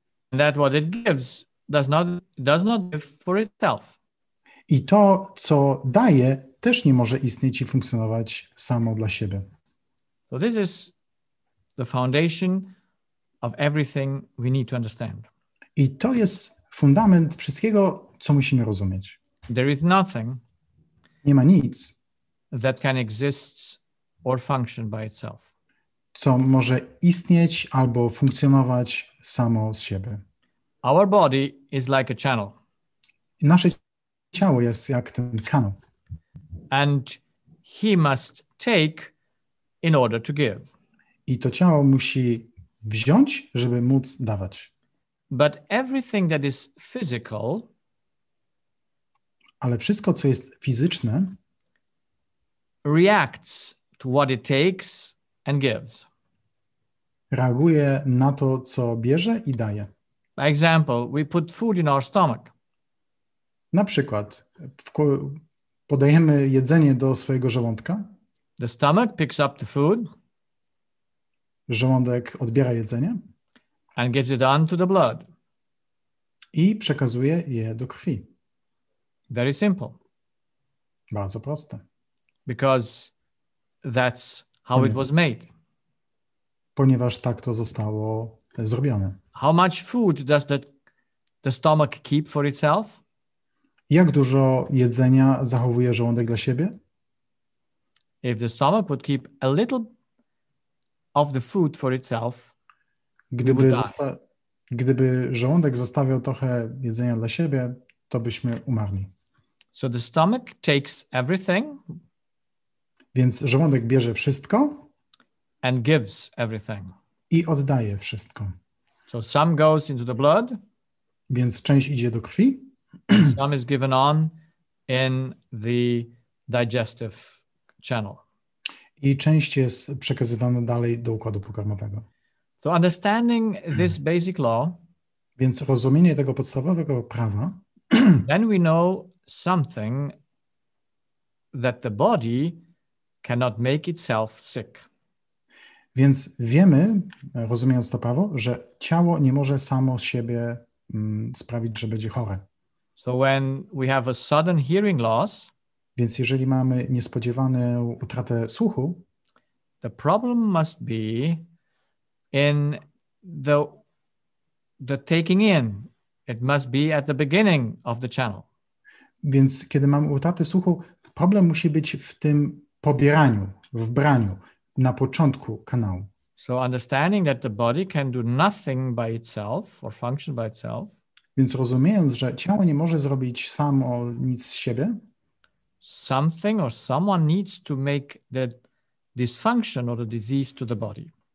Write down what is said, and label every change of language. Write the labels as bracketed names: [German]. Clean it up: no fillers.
[English] And that what it gives does not give for itself. [Polish] I to, co daje, też nie może istnieć i funkcjonować samo dla siebie. [English] So this is the foundation of everything we need to understand. [Polish] I to jest fundament wszystkiego, co musimy rozumieć. [English] There is nothing [Polish] Nie ma nic, [English] that can exist or function by itself. [Polish] co może istnieć albo funkcjonować samo z siebie. [English] Our body is like a channel. [Polish] I nasze ciało jest jak ten kanał. [English] And he must take in order to give. [Polish] I to ciało musi wziąć, żeby móc dawać. [English] But everything that is physical, [Polish] ale wszystko, co jest fizyczne, [English] reacts to what it takes and gives. [Polish] Reaguje na to, co bierze i daje. [English] By example, we put food in our stomach. [Polish] Na przykład podajemy jedzenie do swojego żołądka. [English] The stomach picks up the food. [Polish] Żołądek odbiera jedzenie. [English] And gives it on to the blood. [Polish] I przekazuje je do krwi. [English] Very simple. [Polish] Bardzo proste. [English] Because that's how it was made. [Polish] Ponieważ tak to zostało zrobione. [English] How much food does the stomach keep for itself? [Polish] Jak dużo jedzenia zachowuje żołądek dla siebie? [English] If the stomach would keep a little of the food for itself, [Polish] Gdyby żołądek zostawiał trochę jedzenia dla siebie, to byśmy umarli. [English] So the stomach takes everything. [Polish] Więc żołądek bierze wszystko [English] And gives everything. [Polish] I oddaje wszystko. [English] So some goes into the blood. [Polish] Więc część idzie do krwi. [English] Some is given on in the digestive channel. [Polish] I część jest przekazywana dalej do układu pokarmowego. [English] So understanding this basic law, [Polish] więc rozumienie tego podstawowego prawa, [English] then we know something that the body cannot make itself sick. [Polish] Więc wiemy, rozumiejąc to prawo, że ciało nie może samo z siebie sprawić, że będzie chore. [English] So when we have a sudden hearing loss, [Polish] więc jeżeli mamy niespodziewaną utratę słuchu, [English] the problem must be in the taking in. It must be at the beginning of the channel. [Polish] Więc kiedy mamy utratę słuchu, problem musi być w tym pobieraniu, w braniu, na początku kanału. [English] So understanding that the body can do nothing by itself or function by itself. [Polish] Więc rozumiejąc, że ciało nie może zrobić samo nic z siebie, [English] something or someone needs to make the dysfunction or the disease to the body.